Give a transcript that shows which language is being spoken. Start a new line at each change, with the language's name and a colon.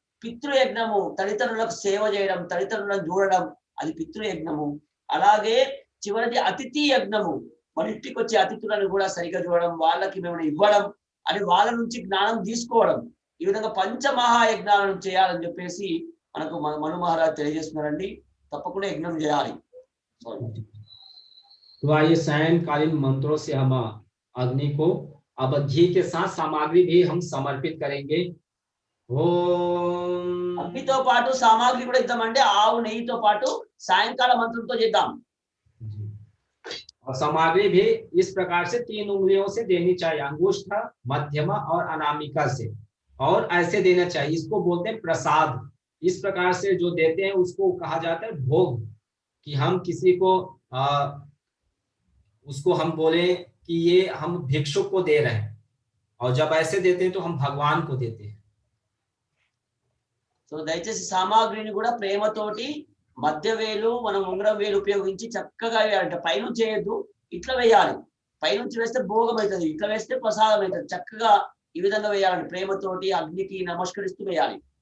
Telugu: పితృయజ్ఞము, తల్లిదండ్రులకు సేవ చేయడం, తల్లిదండ్రులను చూడడం, అది పితృయజ్ఞము. అలాగే చివరిది అతిథి యజ్ఞము, మన ఇంటికి వచ్చే అతిథులను కూడా సరిగ్గా చూడడం, వాళ్ళకి మేము ఇవ్వడం, అని వాళ్ళ నుంచి జ్ఞానం తీసుకోవడం. ఈ విధంగా పంచమహాయజ్ఞాలను చేయాలని చెప్పేసి మనకు మను మహారాజ్ తెలియజేస్తున్నారండి. తప్పకుండా యజ్ఞం చేయాలి.
Hindi: तो आइए सायंकालीन मंत्रों से हम अग्नि को अब घी के साथ सामग्री भी हम समर्पित करेंगे। ओम
Telugu: అగ్నితో పాటు సామాగ్రి కూడా ఇద్దామండి. ఆవు నెయ్యితో పాటు సాయంకాల మంత్రంతో చేద్దాం.
Hindi: और सामग्री भी इस प्रकार से 3 उंगलियों से देनी चाहिए, अंगुष्ठ, मध्यमा और अनामिका से, और ऐसे देना चाहिए। इसको बोलते हैं प्रसाद। इस प्रकार से जो देते हैं उसको कहा जाता है भोग, कि हम किसी को उसको हम बोले कि ये हम भिक्षुक को दे रहे हैं, और जब ऐसे देते हैं तो हम भगवान को देते हैं।
Telugu: సో దయచేసి సామాగ్రిని కూడా ప్రేమతోటి మధ్య వేలు మనం ఉంగరం వేలు ఉపయోగించి చక్కగా వేయాలంటే పైనుంచి చేయొద్దు, ఇట్లా వేయాలి. పైనుంచి వేస్తే భోగం అవుతుంది, ఇట్లా వేస్తే ప్రసాదం అవుతుంది. చక్కగా ఈ విధంగా వేయాలండి, ప్రేమతోటి అగ్నికి నమస్కరిస్తూ వేయాలి.